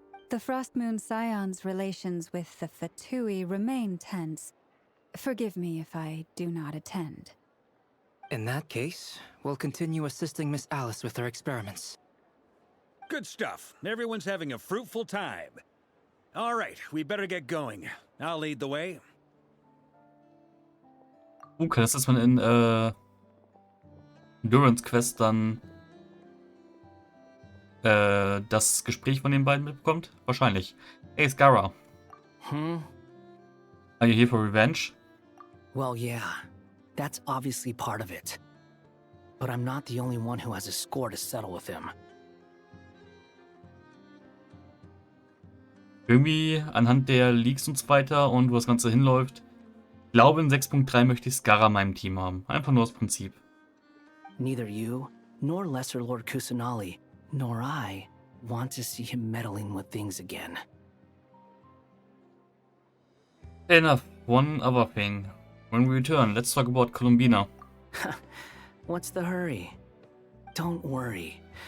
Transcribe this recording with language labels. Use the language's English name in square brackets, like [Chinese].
[English] The Frost Moon Scion's relations with the Fatui remain tense. Forgive me if I do not attend. In that case, we'll continue assisting Miss Alice with her experiments. Good stuff. Everyone's having a fruitful time. All right, we better get going. I'll lead the way. [German] Okay, das ist man in Durans Quest dann das Gespräch von den beiden mitbekommt? Wahrscheinlich. Hey, Scarra. [English] Are you here for revenge? Well, yeah. That's obviously part of it. But I'm not the only one who has a score to settle with him. [German] Irgendwie anhand der Leaks und so weiter und wo das Ganze hinläuft, ich glaube in 6.3 möchte ich Scarra in meinem Team haben. Einfach nur aus Prinzip. [English] Neither you, nor Lesser Lord Kusanali, nor I want to see him meddling with things again. Enough. One other thing. When we return, let's talk about Columbina. What's the hurry? Don't worry.